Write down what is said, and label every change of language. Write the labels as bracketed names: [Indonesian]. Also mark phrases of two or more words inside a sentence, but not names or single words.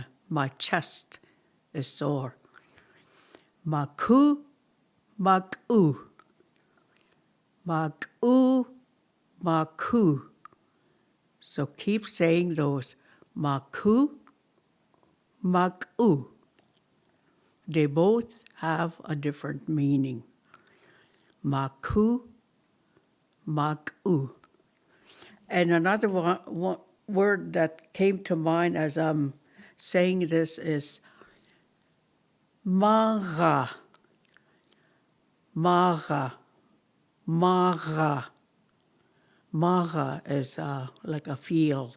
[English] My chest is sore. Maku, mag'u, mag'u, maku. So keep saying those. Maku, mag'u. They both have a different meaning. Maku, mag'u. And another word that came to mind as I'm saying this is maga, maga, maga. Maga is like a field.